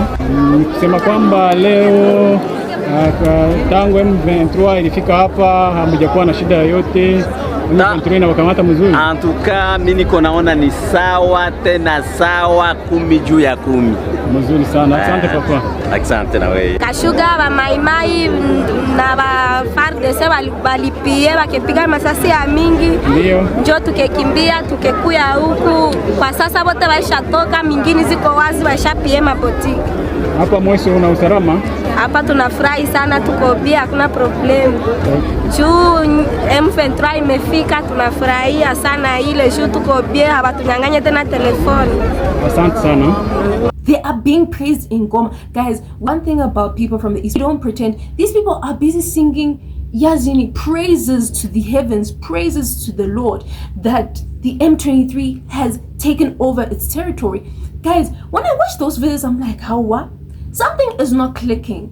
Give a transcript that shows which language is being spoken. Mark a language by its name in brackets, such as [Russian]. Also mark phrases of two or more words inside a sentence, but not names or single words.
[Swahili] Nikisema kwamba leo tangu M23 ilifika hapa hamjakuwa na shida yoyote, M23 na wakamata mzuri. Antuka mimi niko naona ni sawa, tena sawa, 10 juu ya 10. Mzuri sana. Asante papa. Asante na wewe. Kashuga ba Maimai na ba FARDC walipie wakipiga masasi ya mingi. Ndio. Njoo tukekimbia tukekuya huku. Kwa sasa wote waishatoka, mingine ziko wazi, waishapie mabotiki. Hapa Mweso una usalama? Hapa tunafurahi sana, tuko bia, hakuna problem. Juu M23 imefika, tunafurahia sana ile juu tuko bia, hawatunyang'anye tena telefoni. Asante sana. [English] They are being praised in Goma. Guys, one thing about people from the East, we don't pretend. These people are busy singing Yazini, praises to the heavens, praises to the Lord, that the M23 has taken over its territory. Guys, when I watch those videos, I'm like, how what? Something is not clicking.